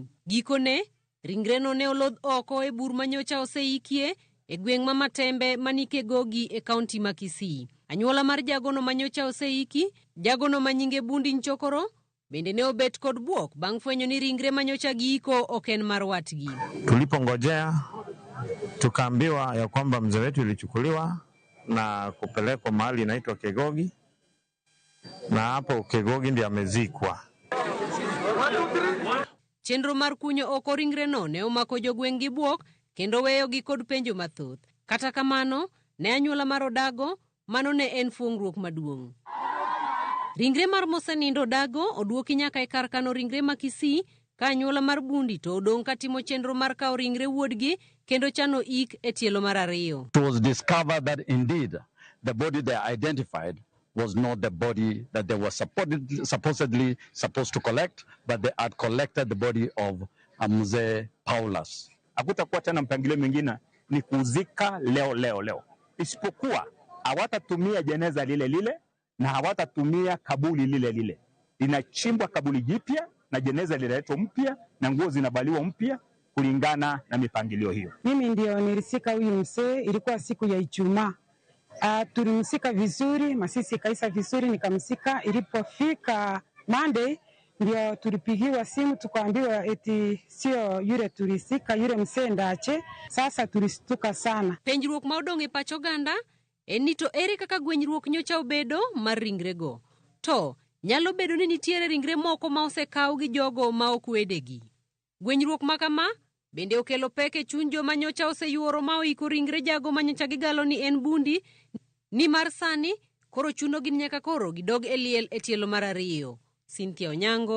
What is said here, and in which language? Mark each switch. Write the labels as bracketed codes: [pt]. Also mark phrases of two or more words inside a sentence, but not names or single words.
[luo] Gikone, ringreno ne olodh oko e bur manyocha oseikie e gweng' ma Matembe manike Gogi e kaunti ma Kisii. Anyuola mar jagono manyocha oseiki, jagono manyinge Bundi Nchokoro, bende ne obet kod buok bang' fwenyo ni ringre manyocha giiko ok en mar watgi. [sw] Tulipongojea tukaambiwa ya kwamba mzee wetu ilichukuliwa na kupelekwa mahali inaitwa Kegogi, na hapo Kegogi ndiye amezikwa. [luo] Chenro mar kunyo oko ringreno ne omako jogweng' gi buok kendo weyogi kod penjo mathoth. Kata kamano, ne anyuola mar Odago, mano ne en fuong'ruok maduong'. Ringre mar mosenindo Dago oduoki nyaka e kar kano ringre ma Kisii, ka anyuola mar Bundi to odong' katimo chenro mar kawo ringre wuodgi kendo chano ik e tielo mar ariyo. [en] It was discovered that indeed the body they identified was not the body that they were supposedly supposed to collect, but they had collected the body of Mzee Paulus. [sw] Hakutakuwa tena mpangilio mwingine ni kuzika leo. Isipokuwa hawatatumia jeneza lile na hawatatumia kaburi lile. Linachimbwa kaburi jipya na jeneza liletwa mpya na nguo zinabaliwa mpya kulingana na mipangilio hiyo. Mimi ndio nilisika huyu mzee, ilikuwa siku ya Ijumaa. Tulimsika vizuri, masisi kaisa vizuri, nikamsika. Ilipofika Monday ndio tulipigiwa simu tukaambiwa eti sio yule tulisika, yule mzee ndache. Sasa tulistuka sana. [luo] Penjruok ma odong' e pacho ganda en ni to ere kaka gwenyruok nyocha obedo mar ringrego. To nyalo bedo ni nitiere ringre moko ma osekaw gi jogo ma ok wedegi. Gwenyruok ma kama bende okelo pek e chuny joma nyocha oseyuoro ma oiko ringre jago ma nyocha gigalo ni en Bundi, ni mar sani koro chuno gin nyaka koro gidog e liel e tielo mar ariyo.